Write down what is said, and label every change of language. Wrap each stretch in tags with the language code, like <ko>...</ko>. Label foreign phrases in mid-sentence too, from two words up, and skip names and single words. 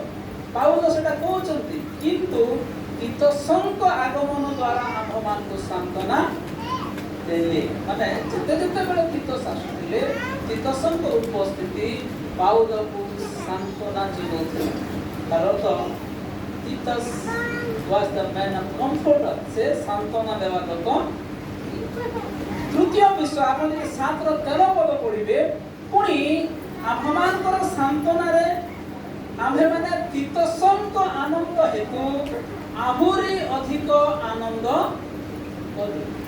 <or>ପାଉଲ ସେଟା କହୁଛନ୍ତି, କିନ୍ତୁ ତିତସଙ୍କ ଆଗମନ ଦ୍ୱାରା ଆମ୍ଭମାନଙ୍କୁ ସାନ୍ତ୍ୱନା ଦେଲେ। ମାନେ ଯେତେବେଳେ ତିତସ ଆସୁଥିଲେ, ତିତସଙ୍କ ଉପସ୍ଥିତି ପାଉଲକୁ ସାନ୍ତ୍ୱନା ଯୋଗାଉଥିଲା। ତାର ଅର୍ଥ ତିତସ</or> <en>was the man of comforter,</en> <or>ସେ ସାନ୍ତ୍ୱନା ଦେବା ଲୋକ। ତୃତୀୟ ବିଷୟ, ଆପଣ ଯଦି 7:13 ପଢ଼ିବେ, ପୁଣି ଆମ୍ଭମାନଙ୍କର ସାନ୍ତ୍ୱନାରେ ଆମ୍ଭେମାନେ ତିତସଙ୍କ ଆନନ୍ଦ ହେତୁ ଆହୁରି ଅଧିକ ଆନନ୍ଦ କରୁ।</or>